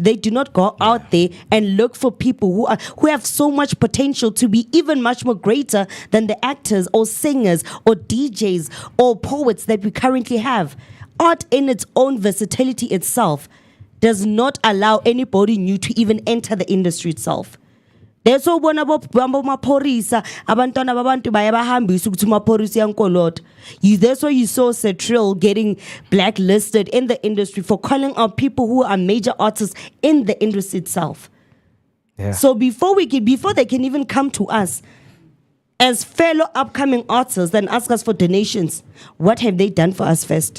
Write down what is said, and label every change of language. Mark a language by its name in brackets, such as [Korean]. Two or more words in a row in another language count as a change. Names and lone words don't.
[English] They do not go out there and look for people who have so much potential to be even much more greater than the actors or singers or DJs or poets that we currently have. Art in its own versatility itself does not allow anybody new to even enter the industry itself. There's so [Zulu] bona bo maphorisa abantwana babantu baya bahambisa ukuthi maphorisa yankolota. [English] That's why you saw Cetril getting blacklisted in the industry for calling out people who are major artists in the industry itself. Yeah. So before they can even come to us as fellow upcoming artists and ask us for donations, what have they done for us first?